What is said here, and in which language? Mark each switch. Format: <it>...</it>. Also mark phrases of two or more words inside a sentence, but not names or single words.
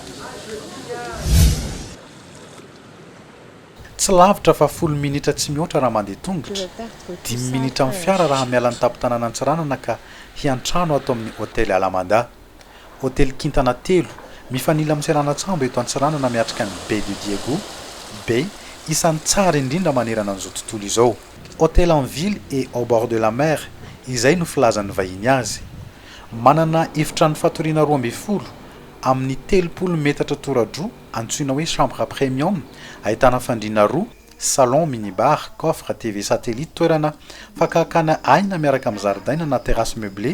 <mg>Tsy lavitra fa 10 minitra tsy mihoatra raha mandeha tongotra, 10 minitra amin'ny fiara raha miala ny tampon-tanàna Antsiranana ka hiantrano ato amin'ny hôtely Alamanda. Hôtely kintana 3 mifanila amin'ny Serana-tsambo eto Antsiranana miatrika ny Baie de Diego. Baie isan'ny tsara indrindra manerana an'izao tontolo izao.</mg> <fr>Hôtel en ville et au bord de la mer</fr> <mg>izay no filazan'ny vahiny azy. Manana efitrano fatoriana 12 amin'ny 30 metatra toradro antsoina hoe</mg> <fr>chambre premium,</fr> <mg>ahitana fandriana 2, salon, minibar, coffre, TV satellite, toerana fakahakana aina miaraka amin'ny zaridaina na</mg> <fr>terrasse meublée.</fr>